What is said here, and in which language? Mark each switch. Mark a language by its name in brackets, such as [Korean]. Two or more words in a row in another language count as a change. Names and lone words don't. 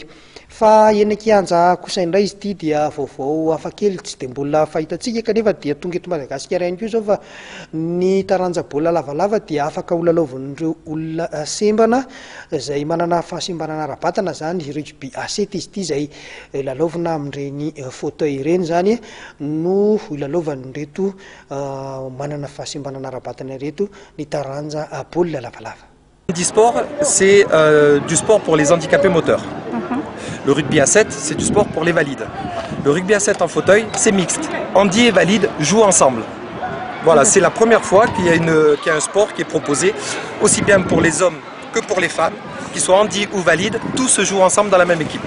[Malagasy] Fa eny Kianja kosa indray izy ity dia vaovao hafakely tsy dia mbola fahitantsika kanefa dia tonga eto Madagasikara ihany koa zao fa ny taranja-baolina lavalava dia afaka holalovan'ireo olona sembana izay manana fahasembanana ara-batana zany rugby A7 izy ity izay lalaovina amin'ireny fauteuil ireny zany no ilalovan'ireto manana fahasembanana ara-batana ireto ny taranja-baolina lavalava. [French] Handisport, c'est du sport pour les handicapés moteurs. Le rugby à 7, c'est du sport pour les valides. Le rugby à 7 en fauteuil, c'est mixte. Handi et valide jouent ensemble. Voilà, c'est la première fois qu'il y a un sport qui est proposé, aussi bien pour les hommes que pour les femmes, qu'ils soient handi ou valides, tous se jouent ensemble dans la même équipe.